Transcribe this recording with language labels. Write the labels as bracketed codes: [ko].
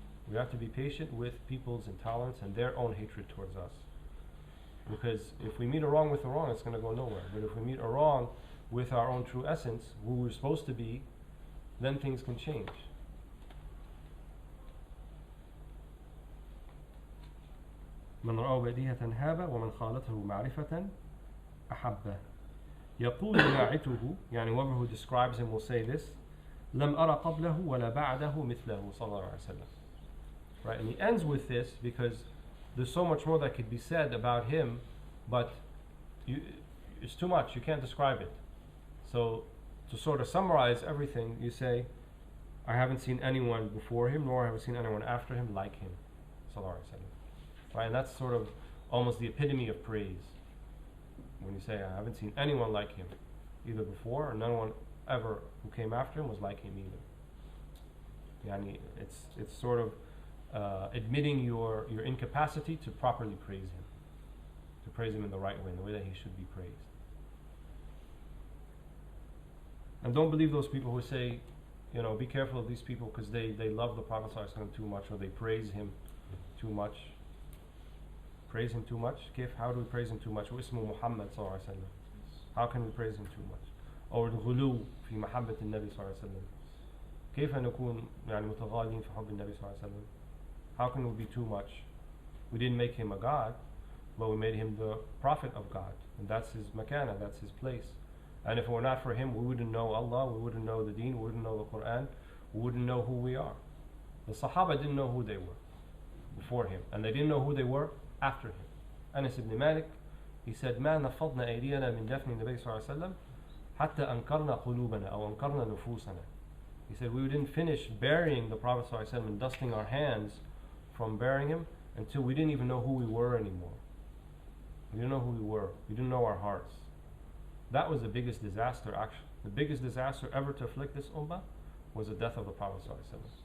[en] We have to be patient with people's intolerance and their own hatred towards us. Because if we meet a wrong with a wrong, it's going to go nowhere. But if we meet a wrong with our own true essence, who we're supposed to be, then things can change. [ar] من رأى بديهة هابة ومن خالته معرفة أحبه. يقول ناعته, يعني [en] whoever who describes him will say this, [ar] لم أرى قبله ولا بعده مثله صلى الله عليه وسلم. [en] Right, and he ends with this because there's so much more that could be said about him, but it's too much, you can't describe it. So to sort of summarize everything, you say, I haven't seen anyone before him, nor have I seen anyone after him like him صلى الله عليه وسلم. Right, and that's sort of almost the epitome of praise. When you say, I haven't seen anyone like him, either before or no one ever who came after him was like him either. Yani it's sort of admitting your incapacity to properly praise him, to praise him in the right way, in the way that he should be praised. And don't believe those people who say, be careful of these people because they love the Prophet ﷺ too much, or they praise him too much. Praise him too much? How do we praise him too much? [ar] واسمه محمد صلى الله عليه وسلم. [en] How can we praise him too much? [ar] Or الغلو في محبة النبي صلى الله عليه وسلم. كيف نكون متغالين في حب النبي صلى الله عليه وسلم? [en] How can we be too much? We didn't make him a god, but we made him the prophet of God, and that's his makana, that's his place. And if it were not for him, we wouldn't know Allah, we wouldn't know the deen, we wouldn't know the Quran, we wouldn't know who we are. The Sahaba didn't know who they were before him, and they didn't know who they were after him. Anas ibn Malik, he said, [ar] ما نفضنا أيدينا من دفن النبي صلى الله عليه وسلم حتى أنكرنا قلوبنا أو أنكرنا نفوسنا. [en] He said, we didn't finish burying the Prophet صلى الله عليه وسلم and dusting our hands from burying him until we didn't even know who we were anymore. We didn't know who we were. We didn't know our hearts. That was the biggest disaster actually. The biggest disaster ever to afflict this ummah was the death of the Prophet ﷺ.